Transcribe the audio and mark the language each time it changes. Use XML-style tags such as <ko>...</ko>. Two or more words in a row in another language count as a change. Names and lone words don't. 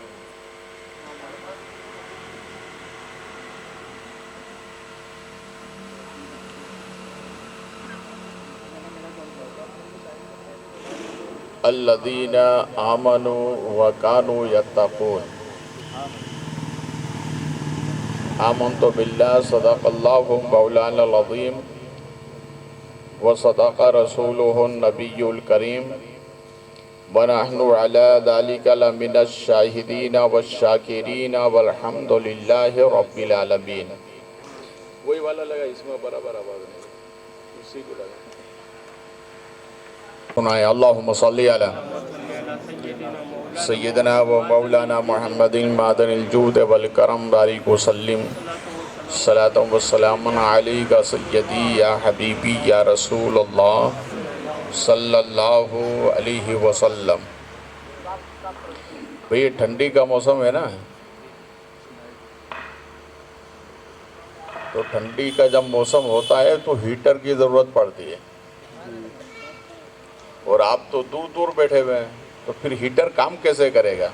<ar>الذین آمنوا وکانوا یتقون، آمنت باللہ صدق اللہ مولانا العظیم وصدق رسولہ النبی الکریم، ونحن علی ذلک لمن الشاہدین والشاکرین والحمد للہ رب العالمین۔</ar> <ur>وہی والا لگا، اس میں برابر آواز نہیں، اسی کو لگا سنائے۔</ur> <ar>اللہم صلی علی سیدنا و مولانا محمد معدن الجود والکرم بارک وسلم، صلاۃ و سلام علیک سیدی یا حبیبی یا رسول اللہ صلی اللہ علیہ وسلم۔</ar> <ur>بھئی یہ ٹھنڈی کا موسم ہے نا، تو ٹھنڈی کا جب موسم ہوتا ہے تو ہیٹر کی ضرورت پڑتی ہے، اور آپ تو دور دور بیٹھے ہوئے ہیں تو پھر ہیٹر کام کیسے کرے گا؟</ur>